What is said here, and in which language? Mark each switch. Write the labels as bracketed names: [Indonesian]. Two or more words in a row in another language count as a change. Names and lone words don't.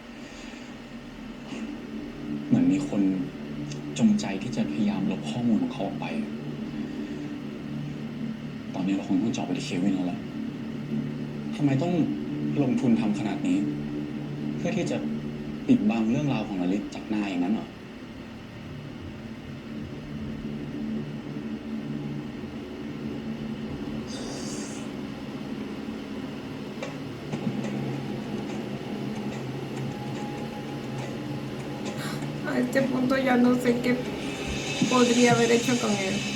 [Thai] เหมือนมีคนจงใจที่จะพยายามลบข้อมูลของเขาออกไป ตอนนี้เราคงต้องเจาะไปที่เควินแล้วแหละทำไมต้องลงทุนทำขนาดนี้ เพื่อที่จะปิดบังเรื่องราวของลลิตจากนายอย่างนั้นเหรอ [Spanish] A este punto ya no sé qué podría haber hecho con él.